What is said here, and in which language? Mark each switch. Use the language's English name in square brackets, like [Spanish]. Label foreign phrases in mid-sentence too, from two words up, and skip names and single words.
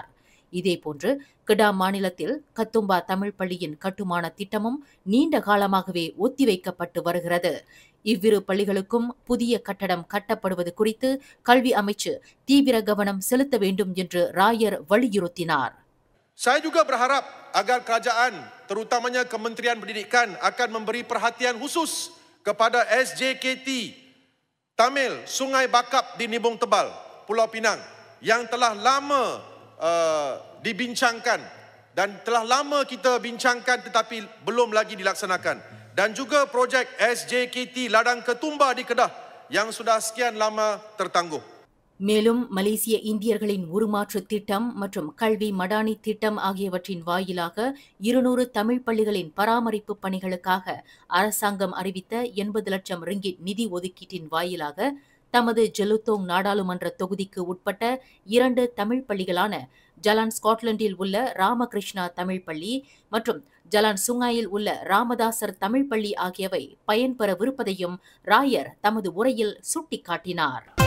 [Tamil] இதேபோன்று கிடா மாநிலத்தில் கத்தும்பா தமிழ் பள்ளியின் கட்டுமான திட்டமும் நீண்ட காலமாகவே ஒத்திவைக்கப்பட்டு வருகிறது. இவ்விரு பள்ளிகளுக்கும் புதிய கட்டடம் கட்டப்படுவது குறித்து கல்வி அமைச்சு தீவிர கவனம் செலுத்த வேண்டும் என்று ராயர் வலியுறுத்தினார். [Malay] Saya juga berharap agar kerajaan, terutamanya Kementerian Pendidikan, akan memberi perhatian khusus kepada SJKT Tamil Sungai Bakap di Nibong Tebal, Pulau Pinang yang telah lama dibincangkan dan telah lama kita bincangkan tetapi belum lagi dilaksanakan, dan juga projek SJKT Ladang Ketumbar di Kedah yang sudah sekian lama tertangguh. [Tamil] மேலும் மலேசிய இந்தியர்களின் உருமாற்று திட்டம் மற்றும் கல்வி மடானி திட்டம் ஆகியவற்றின் வாயிலாக 200 தமிழ் பள்ளிகளின் பராமரிப்பு பணிகளுக்காக அரசாங்கம் அறிவித்த 80 லட்சம் ரிங்கிட் நிதி ஒதுக்கீட்டின் வாயிலாக தமது ஜெலுத்தோங் நாடாளுமன்ற தொகுதிக்கு உட்பட்ட 2 தமிழ் பள்ளிகளான ஜலான் ஸ்காட்லாந்தில் உள்ள ராமகிருஷ்ணா தமிழ் பள்ளி மற்றும் ஜலான் சுங்காயில் உள்ள ராமதாசர் தமிழ் பள்ளி ஆகியவை பயன்பெறவிருப்பதையும் ராயர் தமது உரையில் சுட்டிக்காட்டினார்.